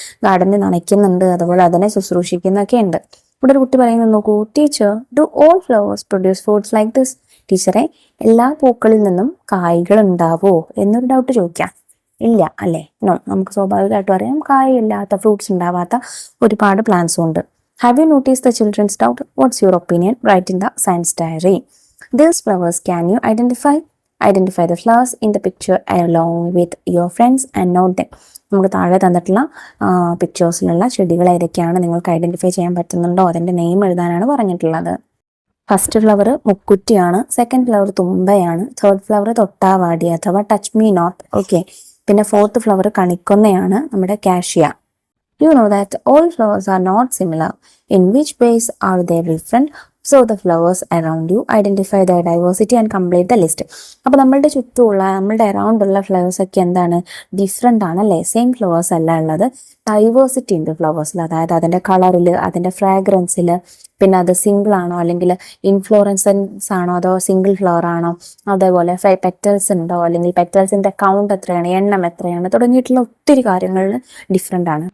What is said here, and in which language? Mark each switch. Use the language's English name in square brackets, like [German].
[Malayalam] ഗാർഡനെ നനയ്ക്കുന്നുണ്ട്, അതുപോലെ അതിനെ ശുശ്രൂഷിക്കുന്നൊക്കെ ഉണ്ട്. ഇവിടെ ഒരു കുട്ടി പറയുന്നത് നോക്കൂ, [English] Teacher do all flowers produce fruits like this? [Malayalam] ടീച്ചറെ, എല്ലാ പൂക്കളിൽ നിന്നും കായ്കൾ ഉണ്ടാവോ എന്നൊരു ഡൗട്ട് ചോദിക്കാം. ഇല്ല അല്ലേ? നോ. നമുക്ക് സ്വാഭാവികമായിട്ടും അറിയാം കായില്ലാത്ത ഫ്രൂട്ട്സ് ഉണ്ടാവാത്ത ഒരുപാട് പ്ലാന്റ്സും ഉണ്ട്. [English] Have you notice the children's doubt? What's your opinion? Write in the science diary. These flowers can you identify? Identify the flowers in the picture along with your friends and note them. [Malayalam] നമുക്ക് താഴെ തന്നിട്ടുള്ള പിക്ചേഴ്സിലുള്ള ചെടികൾ ഏതൊക്കെയാണ് നിങ്ങൾക്ക് identify ചെയ്യാൻ പറ്റുന്നുണ്ടോ അതിൻ്റെ name എഴുതാനാണ് പറഞ്ഞിട്ടുള്ളത്. First flower മുക്കുറ്റിയാണ്, second flower തുമ്പയാണ്, third flower തൊട്ടാവാടി അഥവാ ടച്ച് മീ നോട്ട്. ഓക്കെ, പിന്നെ ഫോർത്ത് ഫ്ലവർ കണിക്കൊന്നയാണ്, നമ്മുടെ cassia. [English] You know that all flowers are not similar. In which ways are they different? So the flowers around you, identify their diversity and complete the list. [Malayalam] അപ്പോൾ നമ്മളുടെ ചുറ്റുമുള്ള നമ്മളുടെ around ഉള്ള flowers ഒക്കെ എന്താണ്? Different ആണ് അല്ലേ? സെയിം ഫ്ലവേഴ്സ് അല്ല ഉള്ളത്. ഡൈവേഴ്സിറ്റി ഉണ്ട് ഫ്ലവേഴ്സിൽ, അതായത് അതിൻ്റെ കളറിൽ, അതിൻ്റെ ഫ്രാഗ്രൻസിൽ, പിന്നെ അത് സിംഗിൾ ആണോ അല്ലെങ്കിൽ ഇൻഫ്ലോറൻസൻസ് ആണോ അതോ സിംഗിൾ ഫ്ലവർ ആണോ, അതേപോലെ പെറ്റൽസ് ഉണ്ടോ അല്ലെങ്കിൽ പെറ്റൽസിൻ്റെ കൗണ്ട് എത്രയാണ്, എണ്ണം എത്രയാണ്, തുടങ്ങിയിട്ടുള്ള ഒത്തിരി കാര്യങ്ങളിൽ ഡിഫറെൻ്റ് ആണ്.